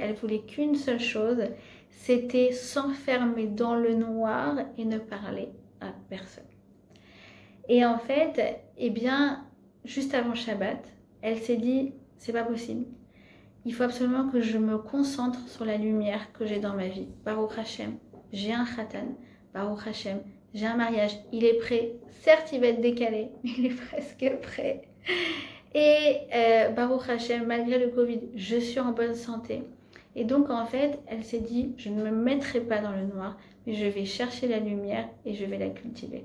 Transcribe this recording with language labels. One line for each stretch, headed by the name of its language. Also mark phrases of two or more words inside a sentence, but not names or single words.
French: Elle voulait qu'une seule chose, c'était s'enfermer dans le noir et ne parler à personne. Et en fait, eh bien, juste avant Shabbat, elle s'est dit, c'est pas possible. Il faut absolument que je me concentre sur la lumière que j'ai dans ma vie.
Hebrew: ברוך השם,
French: j'ai un khatan.
Hebrew: ברוך השם,
French: j'ai un mariage. Il est prêt. Certes, il va être décalé, mais il est presque prêt. Et
Hebrew: ברוך השם,
French: malgré le Covid, je suis en bonne santé. Et donc, en fait, elle s'est dit, je ne me mettrai pas dans le noir, mais je vais chercher la lumière et je vais la cultiver.